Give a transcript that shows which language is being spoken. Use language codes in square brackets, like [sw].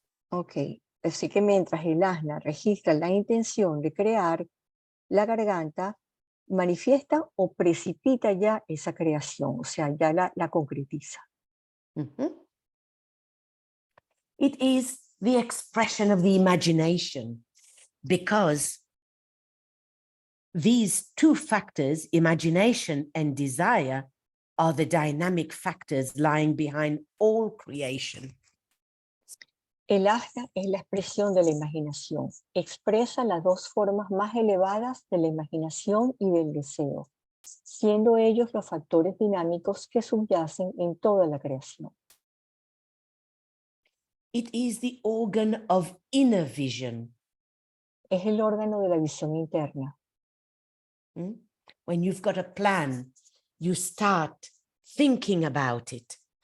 [es] Ok, así que mientras el asna registra la intención de crear, la garganta manifiesta o precipita ya esa creación, o sea, ya la concretiza. [en] It is the expression of the imagination because these two factors, imagination and desire, are the dynamic factors lying behind all creation. [es] El asna es la expresión de la imaginación. Expresa las dos formas más elevadas de la imaginación y del deseo, siendo ellos los factores dinámicos que subyacen en toda la creación. [en] It is the organ of inner vision. [es] Es el órgano de la visión interna. [en] When you've got a plan, you start thinking about it.